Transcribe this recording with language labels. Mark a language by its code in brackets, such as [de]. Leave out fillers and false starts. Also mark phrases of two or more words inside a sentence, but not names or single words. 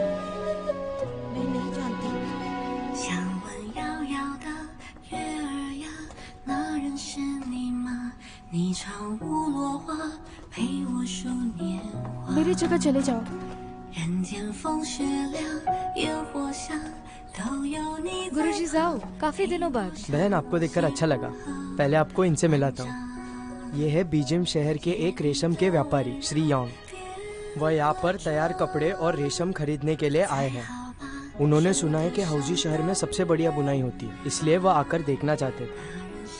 [hi] मैं नहीं जानती। [zh] 想问遥遥的月儿呀，那人是你吗？你唱舞落花，陪我数年华。 [hi] मेरी जगह चले जाओ। [zh] 人间风雪凉，烟火香，都有你在。 [hi] गुरुजी जाओ, काफी दिनों बाद। बहन, आपको देखकर अच्छा लगा। पहले आपको इनसे मिलाता हूँ। ये है बीजिंग शहर के एक रेशम के व्यापारी श्री योंग। वह यहाँ पर तैयार कपड़े और रेशम खरीदने के लिए आए हैं। उन्होंने सुना है कि हाउजी शहर में सबसे बढ़िया बुनाई होती है, इसलिए वह आकर देखना चाहते थे।